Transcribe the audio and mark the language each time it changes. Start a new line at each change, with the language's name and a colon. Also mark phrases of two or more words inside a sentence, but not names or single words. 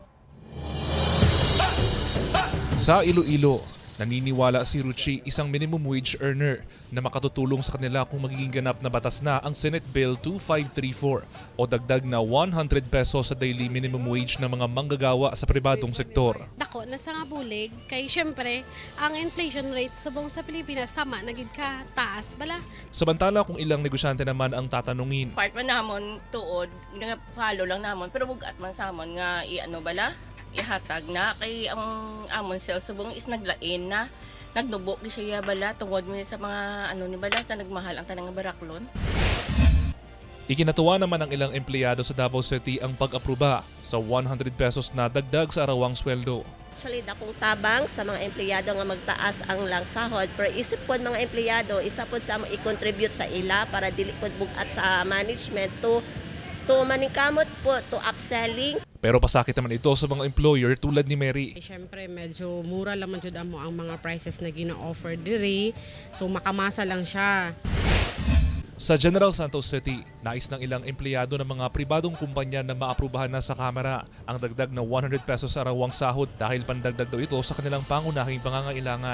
Filipino: Sa Iloilo, naniniwala si Ruchi, isang
English: minimum wage earner,
Filipino: na makatutulong sa kanila kung magiging ganap na batas na ang Senate Bill 2534 o dagdag na 100 pesos sa
English: daily minimum wage
Filipino: ng mga manggagawa sa pribadong sektor.
Hiligaynon: Dako, nasa nga bulig, kay syempre, ang
English: inflation rate
Hiligaynon: subong sa Pilipinas, tama, nagid ka taas, bala.
Filipino: Samantala kung ilang negosyante naman ang tatanungin.
Hiligaynon: Part man namon tuod, nga follow lang namon, pero bugat man sa amon nga iano bala, ihatag na kay ang amon sales subong is naglain na. Nagnubo gi siya bala tungod mo sa mga ano ni bala sa nagmahal ang tanang baraklon.
Filipino: Ikinatuwa naman ng ilang empleyado sa Davao City ang pag-aproba sa 100 pesos na dagdag sa arawang sweldo.
Cebuano: Actually, dakong tabang sa mga empleyado nga magtaas ang lang sahod, pero isip pod mga empleyado, isa pod sa i-contribute sa ila para dili pod bugat sa management to maningkamot po to upselling.
Filipino: Pero pasakit naman ito sa mga employer tulad ni Mary.
Cebuano: Siyempre, medyo mura lang jud mo ang mga prices na gina-offer diri. So makamasa lang siya.
Filipino: Sa General Santos City, nais ng ilang empleyado ng mga pribadong kumpanya na maaprubahan na sa Kamara ang dagdag na 100 pesos sa arawang sahod dahil pandagdag daw ito sa kanilang pangunahing pangangailangan.